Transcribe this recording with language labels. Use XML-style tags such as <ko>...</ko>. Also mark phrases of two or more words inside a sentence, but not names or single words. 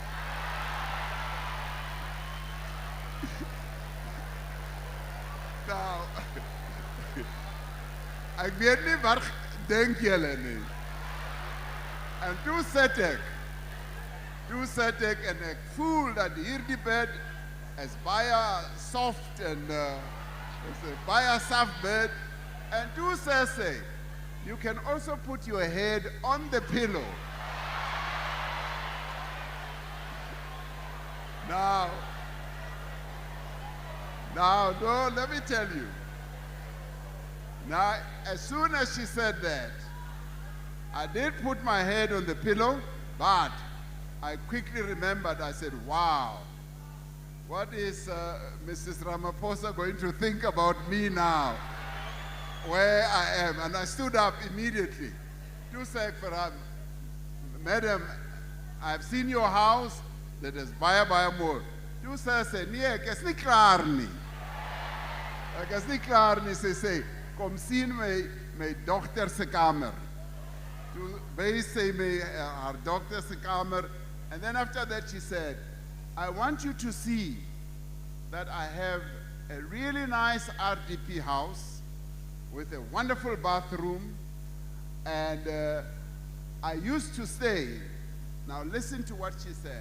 <af>Nou, ek weet nie waar denk julle nie. En toe sit ek en ek voel dat hierdie bed is baie soft en is 'n baie soft bed. En toe sê sy,</af> <en>you can also put your head on the pillow. Now, no, let me tell you. Now, as soon as she said that, I did put my head on the pillow, but I quickly remembered, I said, wow, what is Mrs. Ramaphosa going to think about me now? Where I am. And I stood up immediately.</en> <af>Toe sê ek vir haar,</af> <en>Madam, I've seen your house,</en> <af>dit is baie, baie mooi. Toe sê sy, nee, ek is nie klaar nie. Ek is nie klaar nie, sy sê, kom sien my dogter se kamer. Toe wys sy my haar dogter se kamer,</af> <en>and then after that she said, I want you to see that I have a really nice RDP house with a wonderful bathroom, and I used to stay, now listen to what she said.</en>